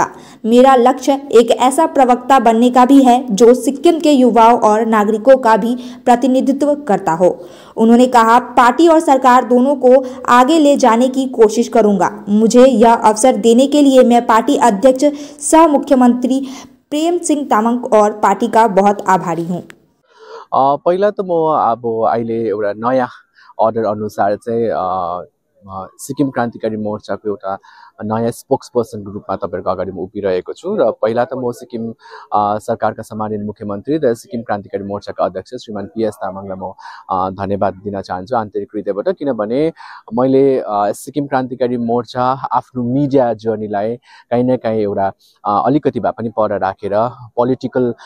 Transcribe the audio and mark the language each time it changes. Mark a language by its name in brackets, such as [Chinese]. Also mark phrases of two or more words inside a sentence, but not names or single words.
[Hindi] मेरा लक्ष्य एक ऐसा प्रवक्ता बनने का भी है जो सिक्किम के युवाओं और नागरिकों का भी प्रतिनिधित्व करता हो। उन्होंने कहा, पार्टी और सरकार दोनों को आगे ले जाने की कोशिश करूंगा। मुझे यह अवसर देने के लिए मैं पार्टी अध्यक्ष सह मुख्यमंत्री प्रेम सिंह तामांग और पार्टी का बहुत आभारी हूँ। [Nepali] पहिला त म अब अहिले एउटा नयाँ अर्डर अनुसार चाहिँ सिक्किम क्रान्तिकारी मोर्चाको एउटा नयाँ स्पोक्स पर्सनको रूपमा तपाईहरुको अगाडि म उभिरहेको छु र पहिला त म सिक्किम सरकारका सम्मानित मुख्यमन्त्री र सिक्किम क्रान्तिकारी मोर्चाका अध्यक्ष श्रीमान पीएस तामाङलाई म धन्यवाद दिन चाहन्छु आन्तरिक हृदयबाट, किनभने मैले सिक्किम क्रान्तिकारी मोर्चा आफ्नो [English] media journeyलाई [Nepali] कहीँ न कहीँ एउटा अलिकति भए पनि पर राखेर पोलिटिकल